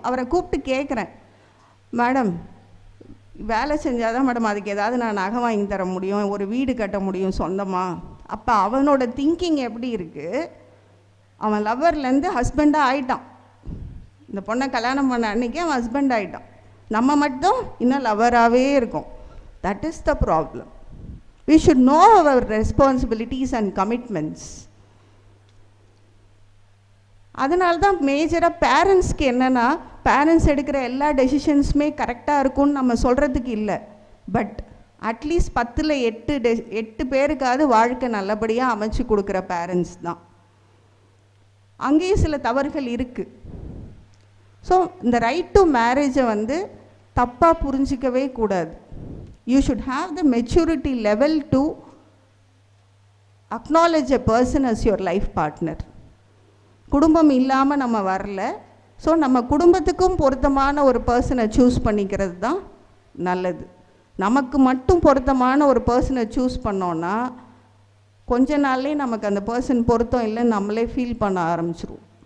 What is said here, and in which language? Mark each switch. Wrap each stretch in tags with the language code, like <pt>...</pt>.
<ta>அவரை கூப்பிட்டு கேட்குறேன், மேடம் வேலை செஞ்சால் தான் மேடம் அதுக்கு ஏதாவது நான் நகை வாங்கி தர முடியும், ஒரு வீடு கட்ட முடியும் சொந்தமாக. அப்போ அவனோட திங்கிங் எப்படி இருக்குது? அவன் லவ்வர்லேருந்து ஹஸ்பண்டாக ஆகிட்டான். இந்த பொண்ணை கல்யாணம் பண்ண அன்றைக்கி அவன் ஹஸ்பண்ட் ஆகிட்டான். நம்ம மட்டும் இன்னும் லவ்வராகவே இருக்கும்.</ta> <en>That is the problem. We should know our responsibilities and commitments.</en> <ta>அதனால தான் மேஜராக பேரண்ட்ஸ்க்கு என்னென்னா, பேரண்ட்ஸ் எடுக்கிற எல்லா டெசிஷன்ஸுமே கரெக்டாக இருக்கும்னு நம்ம சொல்கிறதுக்கு இல்லை. பட் அட்லீஸ்ட் 10ல் 8 பேருக்காவது வாழ்க்கை நல்லபடியாக அமைச்சு கொடுக்குற பேரண்ட்ஸ் தான். அங்கேயும் சில தவறுகள் இருக்குது. ஸோ இந்த ரைட் டு மேரேஜை வந்து தப்பாக புரிஞ்சிக்கவே கூடாது.</ta> <en>You should have the maturity level to acknowledge a person as your life partner.</en> <ta>குடும்பம் இல்லாமல் நம்ம வரல. ஸோ நம்ம குடும்பத்துக்கும் பொருத்தமான ஒரு பர்சனை சூஸ் பண்ணிக்கிறது தான் நல்லது. நமக்கு மட்டும் பொருத்தமான ஒரு பர்சனை சூஸ் பண்ணோன்னா கொஞ்ச நாள்லேயே நமக்கு அந்த பர்சன் பொருத்தம் இல்லைன்னு நம்மளே ஃபீல் பண்ண ஆரம்பிச்சிருவோம்.</ta>